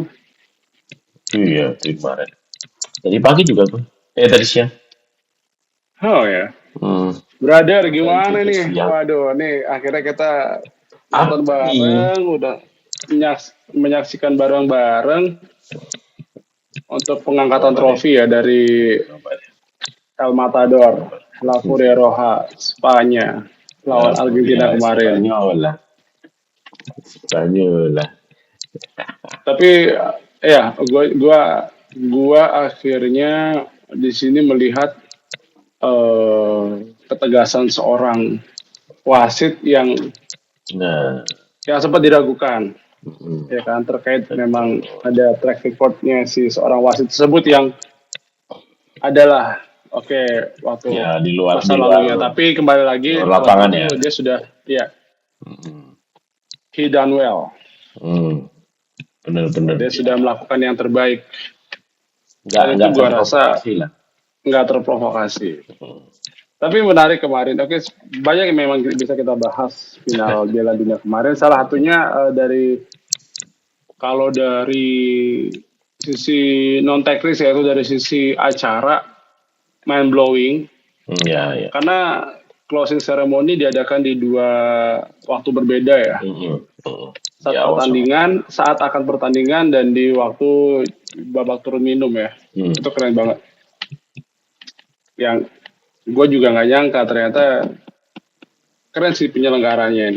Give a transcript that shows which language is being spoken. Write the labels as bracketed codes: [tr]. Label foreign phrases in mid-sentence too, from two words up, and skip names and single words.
[id] iya, itu kemarin. Tadi pagi juga tuh. Tadi siang. Oh ya. Hmm, Brother, dari gimana tidur nih? siang. Waduh, nih akhirnya kita nonton Apa nih? bareng, udah menyaksikan bareng-bareng untuk pengangkatan Coba deh, trofi ya dari coba deh, El Matador, coba. La Furia Roja, Spanya Ya, lawan Argentina Furia kemarin. Spanyol lah. Spanyol lah. Tapi ya, gua akhirnya di sini melihat eh, ketegasan seorang wasit Nah, yang sempat diragukan, mm, ya kan, terkait memang betul. ada [en] track recordnya [id] si seorang wasit tersebut yang adalah oke waktu Ya, masa di luar, lalunya, tapi kembali di lagi luar waktu lapangan itu ya. dia sudah ya Mm, [en] he done well. [id] bener-bener Dia dia sudah melakukan yang terbaik dan itu nggak gua rasa terprovokasi lah. nggak terprovokasi. Mm, Tapi menarik kemarin. Oke, banyak yang memang bisa kita bahas final Piala Dunia kemarin. Salah satunya dari kalau dari sisi non teknis yaitu dari sisi acara [en] mind blowing [id] ya, ya. karena [en] closing ceremony [id] diadakan di dua waktu berbeda ya. Ya, sama. Saat akan pertandingan dan di waktu babak turun minum ya. Hmm. Itu keren banget. Yang gue juga nggak nyangka ternyata keren sih penyelenggaranya ini.